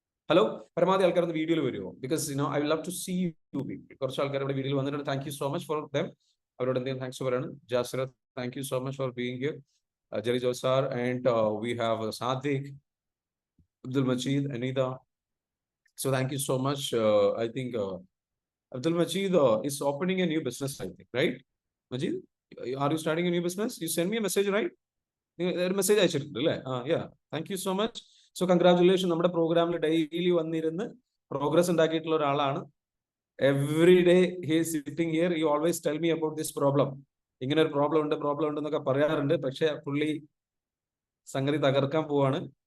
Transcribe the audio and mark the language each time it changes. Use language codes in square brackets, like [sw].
[ml] Hello, പരമാവധി ആൾക്കാർ ഒന്ന് വീഡിയോയിൽ വരുമോ? [en] Because I love to see you people. [ml] കുറച്ച് ആൾക്കാർ ഇവിടെ വീഡിയോയിൽ വന്നിട്ടുണ്ട്. [en] Thank you so much for them. [ml] അവരോട് എന്തെങ്കിലും താങ്ക്സ് പറയാണ്. [en] Jasira, thank you so much for being here. Jerry ജോസാർ and we have Sadiq, Abdul Majid, Anida. So thank you so much. I think Abdul Majid is opening a new business, I think, right? Majid, are you starting a new business? You send me a message, right? [ml] ഒരു message അയച്ചിട്ടുണ്ട് അല്ലേ? [en] Thank you so much. So congratulation. [ml] നമ്മുടെ പ്രോഗ്രാമിൽ daily വന്നിരുന്ന് progress ഉണ്ടാക്കിയിട്ടുള്ള ഒരാളാണ്. [en] Every day he is sitting here. You always tell me about this problem. [ml] ഇങ്ങനെ ഒരു പ്രോബ്ലം ഉണ്ട് എന്നൊക്കെ പറയാറുണ്ട്. പക്ഷെ പുള്ളി സംഗതി തകർക്കാൻ പോവാണ്.